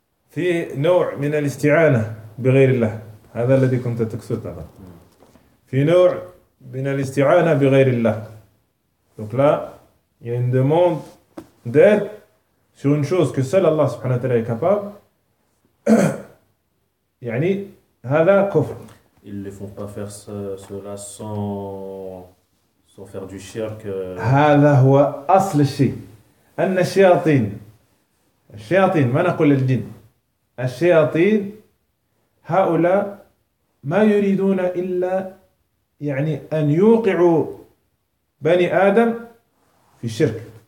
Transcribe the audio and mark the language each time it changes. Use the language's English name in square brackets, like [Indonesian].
[Arabic] في نوع من الاستعانة بغير الله هذا الذي كنت تقصد هذا في نوع من الاستعانة بغير الله [French] donc là il y a une demande d'aide sur une chose que seul Allah [Arabic] سبحانه وتعالى [French] est capable [Arabic] يعني هذا كفر [French] ils les font pas faire cela sans faire du shirk [Arabic] هذا هو أصل الشيء أن الشياطين الشياطين ما نقول الجن الشياطين هؤلاء ما يريدون إلا يعني أن يوقعوا بني آدم في الشرك